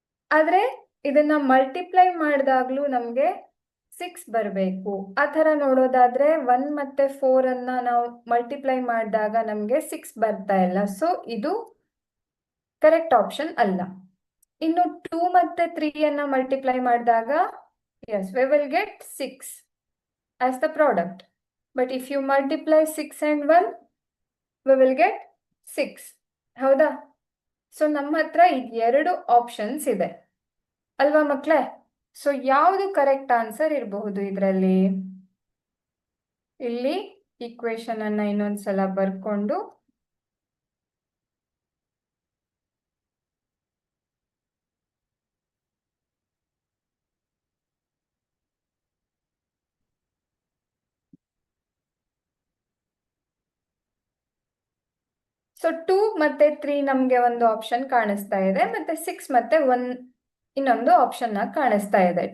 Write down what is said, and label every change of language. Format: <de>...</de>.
<kn>ಆದ್ರೆ ಇದನ್ನ ಮಲ್ಟಿಪ್ಲೈ ಮಾಡಿದಾಗ್ಲೂ ನಮ್ಗೆ 6 ಬರಬೇಕು. ಆ ಥರ ನೋಡೋದಾದ್ರೆ 1 ಮತ್ತೆ 4 ಅನ್ನ ನಾವು ಮಲ್ಟಿಪ್ಲೈ ಮಾಡಿದಾಗ ನಮ್ಗೆ 6 ಬರ್ತಾ ಇಲ್ಲ. ಸೊ ಇದು ಕರೆಕ್ಟ್ ಆಪ್ಷನ್ ಅಲ್ಲ. ಇನ್ನು 2 ಮತ್ತೆ 3 ಅನ್ನ ಮಲ್ಟಿಪ್ಲೈ ಮಾಡಿದಾಗ</kn> <en>yes we will get 6 as the product, but if you multiply 6 and 1 we will get 6,</en> <kn>ಹೌದಾ? ಸೊ ನಮ್ಮ ಹತ್ರ ಈಗ 2 ಆಪ್ಷನ್ಸ್ ಇದೆ ಅಲ್ವಾ ಮಕ್ಕಳೇ? ಸೊ ಯಾವುದು ಕರೆಕ್ಟ್ ಆನ್ಸರ್ ಇರಬಹುದು ಇದರಲ್ಲಿ? ಇಲ್ಲಿ ಈಕ್ವೇಶನ್ ಅನ್ನ ಇನ್ನೊಂದ್ಸಲ ಬರ್ಕೊಂಡು ಸೊ 2 ಮತ್ತೆ 3 ನಮ್ಗೆ ಒಂದು ಆಪ್ಷನ್ ಕಾಣಿಸ್ತಾ ಇದೆ, ಮತ್ತೆ 6 ಮತ್ತೆ 1 ಇನ್ನೊಂದು ಆಪ್ಷನ್ ಕಾಣಿಸ್ತಾ ಇದೆ.</kn>